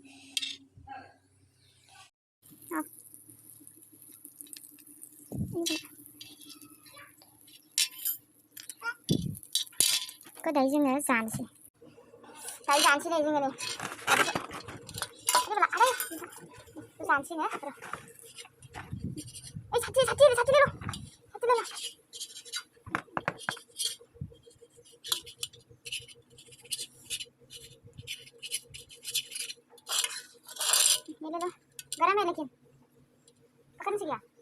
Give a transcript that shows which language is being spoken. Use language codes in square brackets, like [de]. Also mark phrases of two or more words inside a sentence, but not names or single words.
[brx] दायो जोङो जानोसै नै जोङो नै जानोसै ना [hi] साथि ले लो गरम है लेकिन पकड़ने से क्या